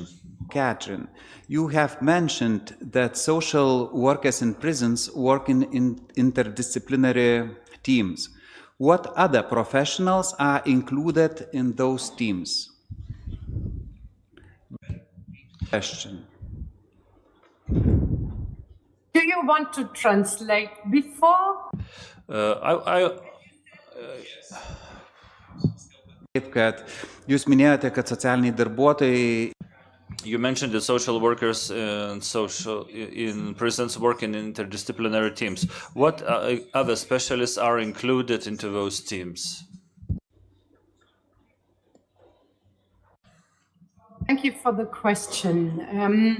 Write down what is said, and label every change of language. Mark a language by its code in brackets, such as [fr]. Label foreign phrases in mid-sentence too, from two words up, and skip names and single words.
[en] Catherine, you have mentioned that social workers in prisons work in interdisciplinary teams. What other professionals are included in those teams? Question. Do you want to translate before? [lt] Taip, kad jūs minėjote, kad socialiniai darbuotojai. [en] You mentioned the social workers in prisons work in interdisciplinary teams. What other specialists are included into those teams? Thank you for the question.